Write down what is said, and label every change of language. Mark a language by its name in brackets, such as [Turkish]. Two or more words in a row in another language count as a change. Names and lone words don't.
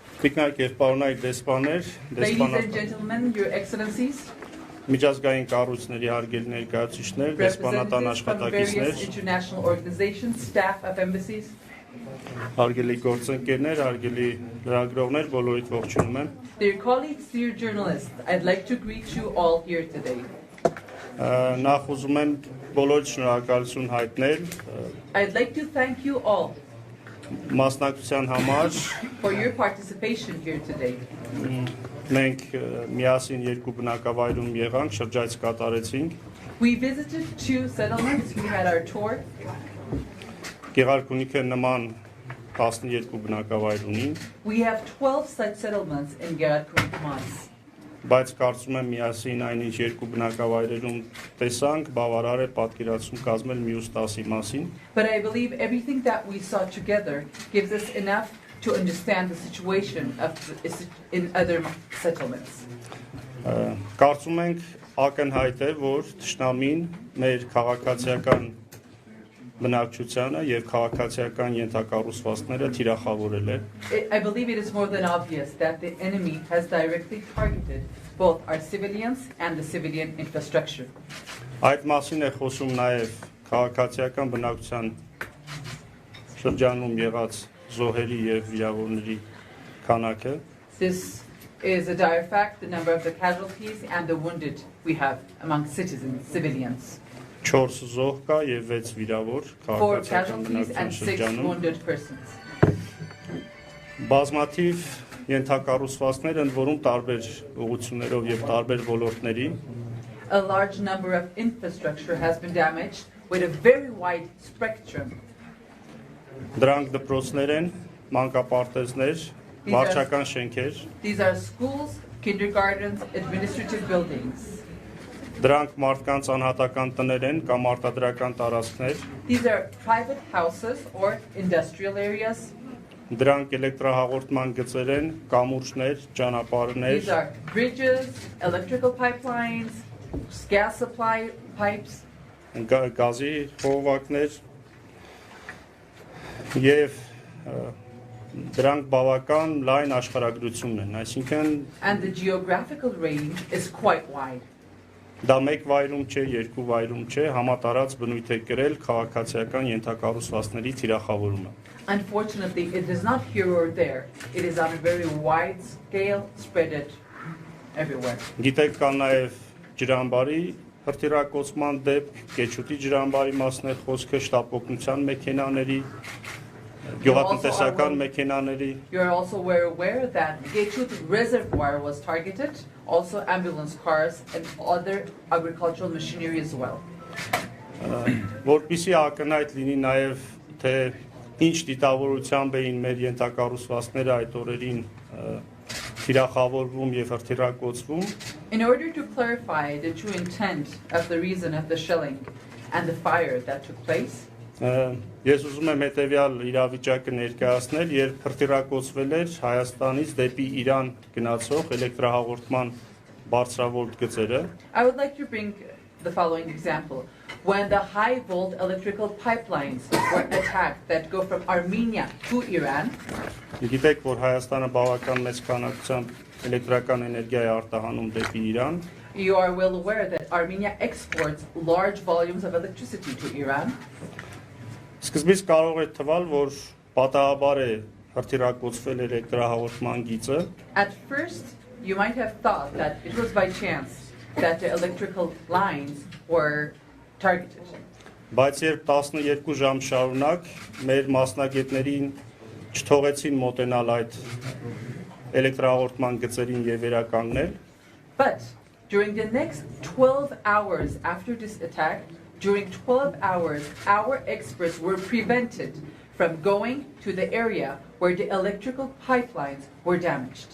[Armenian] Տիկնայք եւ պարոնայք դեսպաններ, [English] Ladies and gentlemen, your excellencies, [Armenian] միջազգային կառույցների հարգելի ներկայացուցիչներ, դեսպանատան [English] representatives from various [Armenian] աշխատակիցներ, [English] international organizations, staff of embassies, [Armenian] հարգելի գործընկերներ, հարգելի լրագրողներ, բոլորիդ ողջունում եմ։ [English] dear colleagues, dear journalists, I'd like to greet you all here today. [Armenian] Նախ ուզում եմ բոլորիդ շնորհակալություն հայտնել [English] I'd like to thank you all [Armenian] մասնակցության համար։ [English] for your participation here today. [Armenian] Մենք միասին երկու բնակավայրում եղանք, շրջայց կատարեցինք։ [English] We visited 2 settlements, we had our tour. [Armenian] Գեղարքունիքը նման 12 բնակավայր ունի, [English] We have 12 such settlements in Gerakun Mines. [Armenian] բայց կարծում եմ միասին այնինչ երկու բնակավայրերում տեսանք, բավարար է պատկերացում կազմել մյուս 10-ի մասին։ [English] But I believe everything that we saw together gives us enough to understand the situation in other settlements. [Armenian] Կարծում ենք ակնհայտ է, որ թշնամին մեր քաղաքացիական բնակչությանը եւ քաղաքացիական ենթակառուցվածքները թիրախավորել է։ [English] I believe it is more than obvious that the enemy has directly targeted both our civilians and the civilian infrastructure. [Armenian] Այդ մասին է խոսում նաեւ քաղաքացիական բնակչության շրջանում եղած զոհերի եւ վիրավորների քանակը։ [English] This is a dire fact, the number of the casualties and the wounded we have among citizens, civilians. [Armenian] 4 զոհ կա եւ 6 վիրավոր [English] 4 [Armenian] քաղաքացիական [English] casualties and [Armenian] բնակչության [English] 6 [Armenian] շրջանում։ [English] wounded persons. [Armenian] Բազմաթիվ ենթակառուցվածքներ ընդ որում տարբեր ուղղություններով եւ տարբեր ոլորտների [English] A large number of infrastructure has been damaged with a very wide spectrum. [Armenian] Դրանք դպրոցներ են, մանկապարտեզներ, վարչական շենքեր, [English] These are schools, kindergartens, administrative buildings. [Armenian] դրանք մարդկանց անհատական տներ են կամ արտադրական տարածքներ, [English] These are private houses or industrial areas. [Armenian] դրանք էլեկտրահաղորդման գծեր են, կամուրջներ, ճանապարհներ, [English] These are bridges, electrical pipelines, gas supply pipes, [Armenian] գազի խողովակներ եւ դրանք բավական լայն աշխարհագրությունն են, այսինքն [English] and the geographical range is quite wide. [Armenian] դա մեկ վայրում չէ, երկու վայրում չէ, համատարած բնույթ է կրել քաղաքացիական ենթակառուցվածքների թիրախավորումը։ [English] Unfortunately, it is not here or there. It is on a very wide scale, spread it everywhere. [Armenian] Գիտեք, կա նաև ջրամբարի հրթիռակոծման դեպք, Կեչուտի ջրամբարի մասն է խոսքը, շտապօգնության մեքենաների, գյուղատնտեսական մեքենաների, [English] You're also aware that Gechut Reservoir was targeted, also ambulance cars and other agricultural machinery as well. [Armenian] որպեսզի ակնհայտ լինի նաև թե ինչ դիտավորությամբ էին մեր ենթակառուցվածքները այդ օրերին թիրախավորվում եւ հրթիռակոծվում, [English] In order to clarify the true intent of the reason of the shelling and the fire that took place, [Armenian] ես ուզում եմ հետեւյալ իրավիճակը ներկայացնել, երբ հրթիռակոծվել էր Հայաստանից դեպի Իրան գնացող էլեկտրահաղորդման բարձրավոլտ գծերը, [English] I would like to bring the following example. When the high volt electrical pipelines were attacked that go from Armenia to Iran, [Armenian] գիտեք, որ Հայաստանը բավական մեծ քանակությամբ էլեկտրական էներգիա է արտահանում դեպի Իրան, [English] you are well aware that Armenia exports large volumes of electricity to Iran. [Armenian] Սկզբից կարող է թվալ, որ պատահաբար է հրթիռակոծվել էլեկտրահաղորդման գիծը, [English] At first, you might have thought that it was by chance that the electrical lines were targeted. [Armenian] բայց երբ 12 ժամ շարունակ մեր մասնագետներին չթողեցին մոտենալ այդ էլեկտրահաղորդման գծերին եւ վերականգնել, [English] But during the next 12 hours after this attack, during 12 hours, our experts were prevented from going to the area where the electrical pipelines were damaged.